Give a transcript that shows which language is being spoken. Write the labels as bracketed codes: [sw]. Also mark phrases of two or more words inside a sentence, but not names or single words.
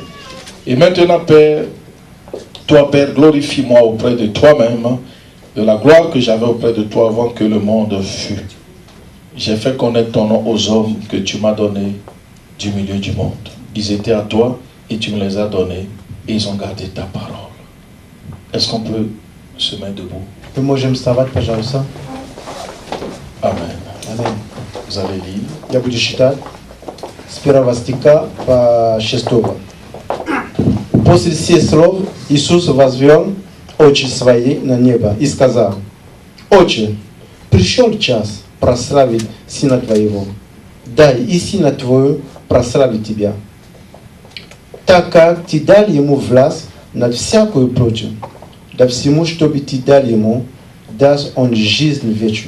[fr] Et maintenant, Père, toi, Père, glorifie-moi auprès de toi-même, de la gloire que j'avais auprès de toi avant que le monde fût. J'ai fait connaître ton nom aux hommes que tu m'as donnés du milieu du monde. Ils étaient à toi et tu me les as donnés et ils ont gardé ta parole. Est-ce qu'on peut se mettre debout? [ru] Мы можем вставать, пожалуйста. [fr] Amen. [ru] Аминь. [fr] Vous allez lire. [ru] Я буду читать с 1 стиха по 6. После сих слов Иисус возвел очи свои на небо и сказал: «Отче, пришел час прославить Сына Твоего. Дай и Сына Твою прославить Тебя, так как Ты дал Ему власть над всякую плотью, да всему, чтобы Ты дал Ему, даст Он жизнь вечную.